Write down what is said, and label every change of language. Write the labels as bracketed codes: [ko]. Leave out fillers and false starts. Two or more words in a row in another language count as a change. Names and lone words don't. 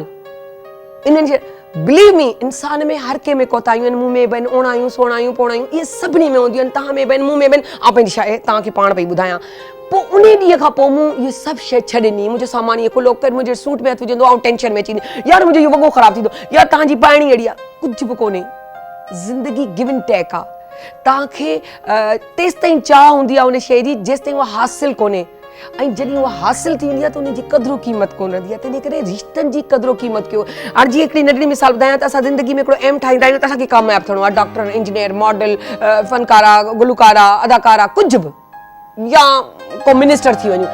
[sd] इन्हनि [en] believe me [sd] इंसान में हर कंहिं में कोताहियूं आहिनि, मूं में बि आहिनि, ओणायूं सोणायूं पोणायूं इहे सभिनी में हूंदियूं आहिनि, तव्हां में बि आहिनि, मूं में बि आहिनि। ऐं पंहिंजी शइ तव्हांखे पाण पई ॿुधायां, पोइ उन ॾींहं खां पोइ मूं इहे सभु शइ छॾे ॾिनी। मुंहिंजो सामान इहो खुलो कर, मुंहिंजे सूट में हथु विझंदो ऐं टेंशन में अची वेंदी, यार मुंहिंजो इहो वॻो ख़राबु थींदो, यार तव्हांजी पाइणी अहिड़ी आहे, कुझु बि कोन्हे। ज़िंदगी [en] give and take [sd] आहे। तव्हांखे तेसि ताईं चाह हूंदी आहे उन शइ जी जेसि ताईं उहा हासिलु कोन्हे, ऐं जॾहिं उहा हासिलु थी वेंदी आहे त उनजी क़दुरु क़ीमत कोन रहंदी आहे। तंहिंजे करे रिश्तनि जी क़दुरु क़ीमत कयो। हाणे जीअं हिकिड़ी नंढड़ी मिसाल ॿुधायां त असां ज़िंदगी में हिकिड़ो एम ठाहींदा आहियूं त असांखे कामयाबु थियणो आहे, डॉक्टर, इंजीनियर, मॉडल, फ़नकारा, गुलकारा, अदाकारा, कुझु बि, या को मिनिस्टर थी वञूं।